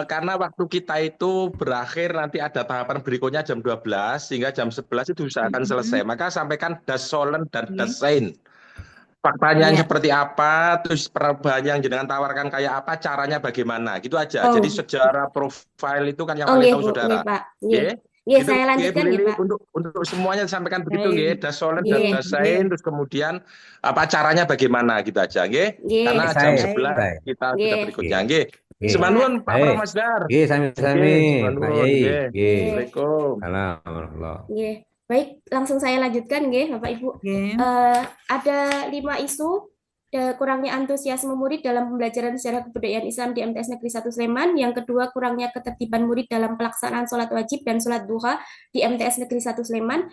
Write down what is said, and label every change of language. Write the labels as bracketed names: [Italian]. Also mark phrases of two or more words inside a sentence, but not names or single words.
[Indonesian] Karena waktu kita itu berakhir nanti ada tahapan berikutnya jam 12 sehingga jam 11 itu akan selesai. Maka sampaikan [German] das Solen [Indonesian] dan [German] das Sein. [Indonesian] Faktanya Iya. seperti apa, terus perubahan yang jenengan tawarkan kayak apa, caranya bagaimana, gitu aja. Oh. Jadi sejarah profil itu kan yang Oh, paling nggih, tahu Bu. saudara. [Javanese] Nggih, Pak. Nggih. [Indonesian] Nggih. Nggih, Gitu, saya nggih, lanjutkan Bu nggih, Lili, Pak. untuk semuanya disampaikan begitu Baik. nggih, [German] das Solen [Indonesian] dan Nggih. [German] das Sein, [Indonesian] terus kemudian apa caranya bagaimana gitu aja nggih. Nggih. Karena jam Saya, 11 saya. kita sudah Nggih. berikutnya nggih. Nggih. Semanun Pak Baik. Pramasdar. [Javanese] Nggih, sami-sami, [Indonesian] Nggih, Pak semanun Yai. nggih. Nggih. Assalamualaikum. Alhamdulillah. Nggih. Baik, langsung saya lanjutkan nggih, Bapak Ibu. Oke. Ada 5 isu kurangnya antusiasme murid dalam pembelajaran sejarah kebudayaan Islam di MTS Negeri 1 Sleman. Yang kedua, kurangnya ketertiban murid dalam pelaksanaan sholat wajib dan sholat duha di MTS Negeri 1 Sleman.